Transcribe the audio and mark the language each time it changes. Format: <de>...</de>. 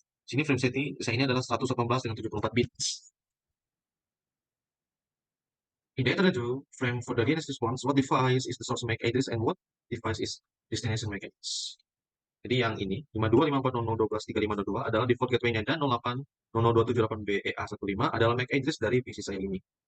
<id>Sini frame set saya ini adalah 118 dengan 74 bits.</id> <en>In the data frame for the DNS response, what device is the source MAC address and what device is destination MAC address?</en> <id>Jadi yang ini 525400123522 adalah default gateway-nya dan 08002778BEA15 adalah MAC address dari PC saya ini.</id>